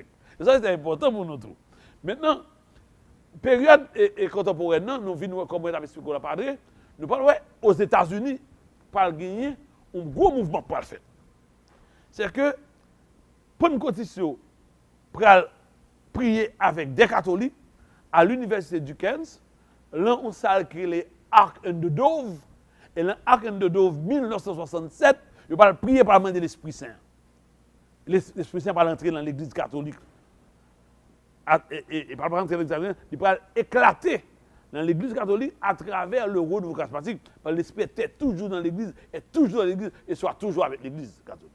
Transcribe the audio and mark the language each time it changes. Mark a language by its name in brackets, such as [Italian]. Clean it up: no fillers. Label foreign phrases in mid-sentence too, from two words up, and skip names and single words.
[French] Et ça, c'est important pour nous tous. Maintenant, période contemporaine, nous venons, comme on a expliqué, nous parlons aux États-Unis, par gagner un gros mouvement pour le faire. C'est que, pour une condition, pour prier avec des catholiques à l'université du Kansas, là, on s'est créé les Ark and the Dove, et l'Ark and the Dove 1967, il va prier par la main de l'Esprit Saint. L'Esprit Saint va entrer dans l'église catholique. Et par rentrer dans l'église catholique, il va éclater dans l'église catholique à travers le renouveau charismatique. Parce que l'Esprit était toujours dans l'église, est toujours dans l'église, et soit toujours avec l'église catholique.